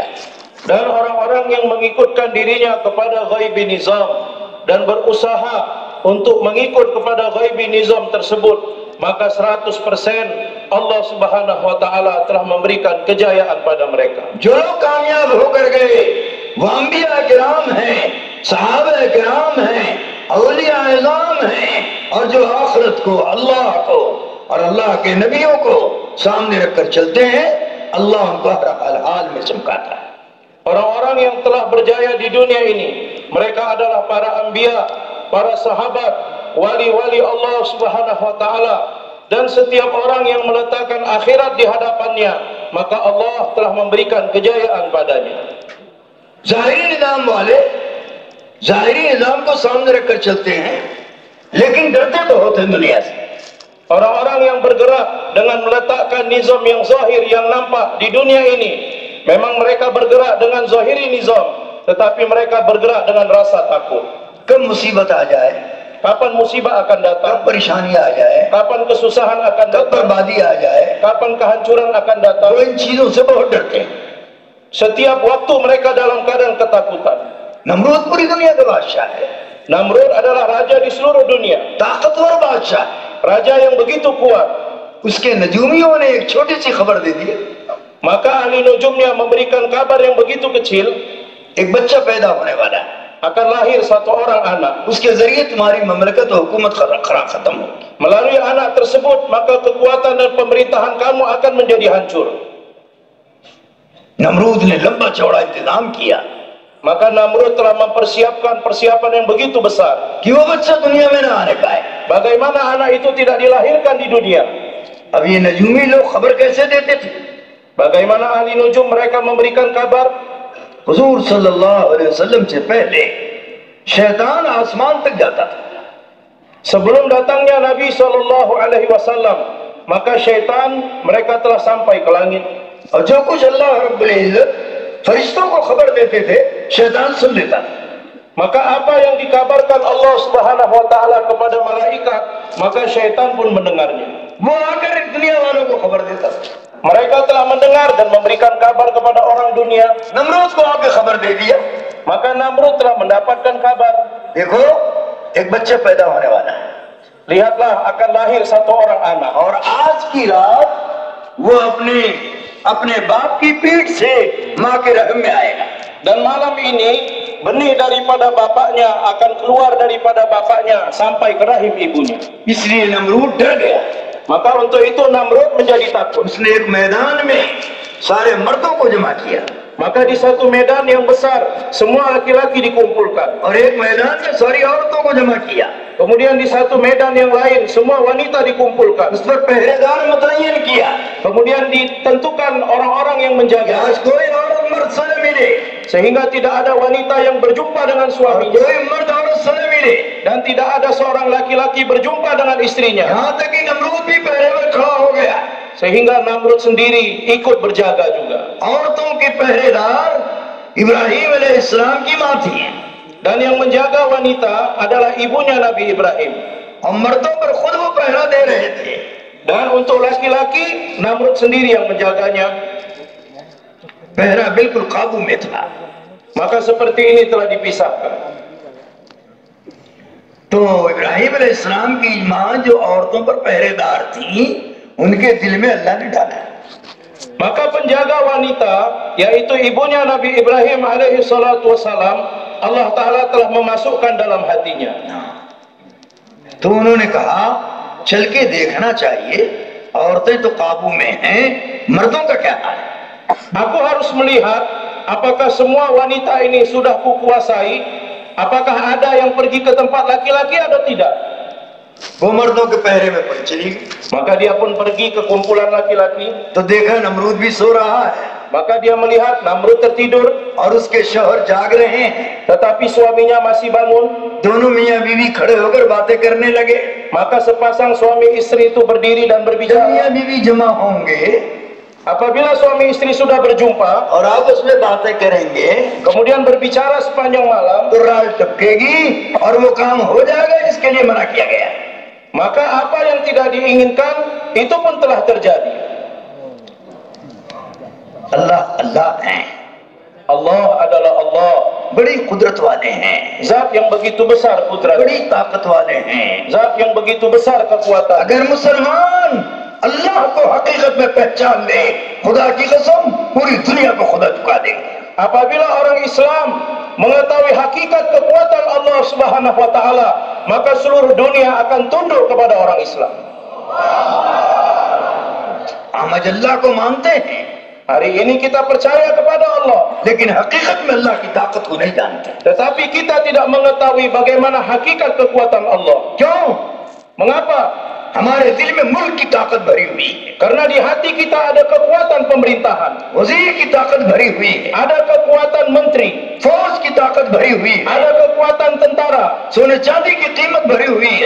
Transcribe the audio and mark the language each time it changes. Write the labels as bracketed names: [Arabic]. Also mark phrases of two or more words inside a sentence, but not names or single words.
[Indonesian] Dan orang-orang yang mengikutkan dirinya kepada ghaibi nizam dan berusaha untuk mengikut kepada ghaibi nizam tersebut, maka 100% [Arabic] الله سبحانه وتعالى [Indonesian] telah memberikan kejayaan pada mereka. [Hindi] जो लोग कामयाब होकर गए वो अंबिया किराम हैं, सहाबा किराम हैं, औलिया इज़ाम हैं, और जो आखिरत को, अल्लाह को और अल्लाह के नबियों को सामने रखकर चलते हैं, अल्लाह उनको हर हाल में चमकाता है। [Indonesian] Orang-orang yang telah berjaya di dunia ini, mereka adalah para anbiya, para sahabat, wali-wali [Arabic] الله سبحانه وتعالى, [Indonesian] dan setiap orang yang meletakkan akhirat di hadapannya, maka Allah telah memberikan kejayaan padanya. [Hindi] ज़ाहिरी निज़ाम वाले ज़ाहिरी निज़ाम को सामने रखकर चलते हैं, लेकिन डरते बहुत हैं दुनिया से। [Indonesian] Orang-orang yang bergerak dengan meletakkan nizam yang zahir, yang nampak di dunia ini, memang mereka bergerak dengan zahiri nizam, tetapi mereka bergerak dengan rasa takut. [Hindi] कब मुसीबत आ जाए, [Indonesian] Kapan musibah akan datang, [Hindi] कब परेशानी आ जाए, [Indonesian] kapan kesusahan akan [Hindi] कब [Indonesian] datang, [Hindi] बर्बादी आ जाए, [Indonesian] kapan kehancuran akan datang. [Hindi] वो इन चीजों से बहुत डरते हैं। [Indonesian] Setiap waktu mereka dalam keadaan ketakutan. [Hindi] नमरूद पूरी दुनिया का बादशाह है, [Indonesian] Namrud adalah raja di seluruh dunia, [Hindi] ताकतवर बादशाह है। [Indonesian] raja yang begitu kuat. [Hindi] उसके नजूमियों ने एक छोटी सी खबर दे दी, [Indonesian] Maka ahli nujumnya memberikan kabar yang begitu kecil, [Hindi] एक बच्चा पैदा होने वाला है, [Indonesian] akan lahir satu orang anak. [Hindi] उसके जरिए तुम्हारी ममलकत और हुकूमत खत्म होगी। [Indonesian] Melalui anak tersebut, maka kekuatan dan pemerintahan kamu akan menjadi hancur. [Hindi] नमरूद ने लंबा चौड़ा इंतजाम किया [Indonesian] Maka Namrud telah mempersiapkan persiapan yang begitu besar, [Hindi] कि वो बच्चा दुनिया में न आने पाए। [Indonesian] bagaimana anak itu tidak dilahirkan di dunia. [Hindi] अब ये नजूमी लोग खबर कैसे देते थे? [Indonesian] Bagaimana ahli nujum mereka memberikan kabar? [Hindi] हुजूर [Arabic] صلى الله عليه وسلم [Hindi] से पहले शैतान आसमान तक जाता था। [Indonesian] Sebelum datangnya Nabi [Arabic] صلى الله عليه وسلم, [Indonesian] maka syaitan mereka telah sampai ke langit. [Hindi] और जो कुछ अल्लाह [Arabic] رب العزة [Hindi] फरिश्तों को खबर देते थे, शैतान सुन लेता था। [Indonesian] Maka apa yang dikabarkan [Arabic] الله سبحانه وتعالى [Indonesian] kepada malaikat, maka syaitan pun mendengarnya. [Hindi] वो आकर दुनिया वालों को खबर देता था। [Indonesian] Mereka telah mendengar dan memberikan kabar kepada orang dunia. [Hindi] नमरूद को आके खबर दे दिया, [Indonesian] Maka Namrud telah mendapatkan kabar, [Hindi] देखो एक बच्चा पैदा होने वाला है, [Indonesian] lihatlah akan lahir satu orang anak. [Hindi] और आज की रात वो अपने बाप की पीठ से माँ के रहम में आएगा। [Indonesian] Dan malam ini benih daripada bapaknya akan keluar daripada bapaknya sampai ke rahim ibunya. [Hindi] इसलिए नमरूद डर गया। [Indonesian] Maka untuk itu Namrud menjadi takut. [Hindi] उसने एक मैदान में सारे मर्दों को जमा किया, [Indonesian] Maka di satu medan yang besar semua laki-laki dikumpulkan. [Hindi] और एक मैदान में सारी औरतों को जमा किया। [Indonesian] Kemudian di satu medan yang lain semua wanita dikumpulkan. [Hindi] उस पर पहरेदार मुतय्यन किया, [Indonesian] Kemudian ditentukan orang-orang yang menjaga, [Hindi] आज कोई औरत मर्द से न मिले, [Indonesian] sehingga tidak ada wanita yang berjumpa dengan [Hindi] और [Indonesian] suaminya, [Hindi] कोई मर्द औरत से न मिले। [Indonesian] dan tidak ada seorang laki-laki berjumpa dengan istrinya, [Hindi] यहाँ तक कि नमरूद भी पहरे में खड़ा हो गया। [Indonesian] sehingga Namrud sendiri ikut berjaga juga. [Hindi] औरतों के पहरेदार इब्राहिम अलैहिस्सलाम की माँ थी, [Indonesian] Dan yang menjaga wanita adalah ibunya Nabi Ibrahim. [Hindi] और मर्दों पर खुद वो पहरा दे रहे थे। [Indonesian] Dan untuk laki-laki Namrud sendiri yang menjaganya. [Hindi] पहरा बिल्कुल काबू में था। [Indonesian] Maka seperti ini telah dipisahkan. [Hindi] तो इब्राहिम अलैहिस्सलाम की माँ जो औरतों पर पहरेदार थी, उनके दिल में अल्लाह ने डाला, [Indonesian] Maka penjaga wanita, yaitu ibunya Nabi Ibrahim [Arabic] عليه الصلاة والسلام, الله تعالى [Indonesian] telah memasukkan dalam hatinya. [Hindi] तो उन्होंने कहा चल के देखना चाहिए, औरतें तो काबू में हैं, मर्दों का क्या हाल है। [Indonesian] Aku harus melihat apakah semua wanita ini sudah kukuasai, apakah ada yang pergi ke tempat laki-laki atau tidak. [Hindi] वो मर्दों के पहरे में पहुंच चली गई, [Indonesian] Maka dia pun pergi ke kumpulan laki-laki. [Hindi] तो देखा नमरूद भी सो रहा है [Indonesian] Maka dia melihat Namrud tertidur, [Hindi] और उसके शौहर जाग रहे हैं। [Indonesian] tetapi suaminya masih bangun. [Hindi] दोनों मियाँ बीवी खड़े होकर बातें करने लगे। [Indonesian] Maka sepasang suami istri itu berdiri dan [Hindi] जब [Indonesian] berbicara. [Hindi] मियाँ बीवी जमा होंगे [Indonesian] Apabila suami istri sudah berjumpa, [Hindi] और आपस में बातें करेंगे, [Indonesian] kemudian berbicara sepanjang malam, [Hindi] तो रात टपकेगी और वो काम हो जाएगा जिसके लिए मना किया गया। [Indonesian] maka apa yang tidak diinginkan itu pun telah terjadi. [Hindi] अल्लाह अल्लाह हैं, [Indonesian] Allah adalah Allah, [Hindi] बड़ी कुदरत वाले हैं, [Indonesian] zat yang begitu besar kudrat, [Hindi] बड़ी ताकत वाले हैं। [Indonesian] zat yang begitu besar kekuatan. [Hindi] अगर मुसलमान अल्लाह को हकीकत में पहचान ले, खुदा की कसम पूरी दुनिया को खुदा चुका देंगे। [Indonesian] Apabila orang Islam mengetahui hakikat kekuatan [Arabic] الله سبحانه وتعالى, [Indonesian] maka seluruh dunia akan tunduk kepada orang Islam. [Hindi] हम आज अल्लाह को मानते हैं, [Indonesian] Hari ini kita percaya kepada Allah, [Hindi] लेकिन हकीकत में अल्लाह की ताकत को नहीं जानते। [Indonesian] tetapi kita tidak mengetahui bagaimana hakikat kekuatan Allah. [Hindi] क्यों? [Indonesian] Mengapa? [Hindi] हमारे दिल में मुल्क की ताकत भरी हुई है, [Indonesian] Karena di hati kita ada kekuatan pemerintahan, [Hindi] वजीर की ताकत भरी हुई है, [Indonesian] ada kekuatan menteri, [Hindi] फौज की ताकत भरी हुई है, [Indonesian] ada kekuatan tentara, [Hindi] सोने चांदी की कीमत भरी हुई है।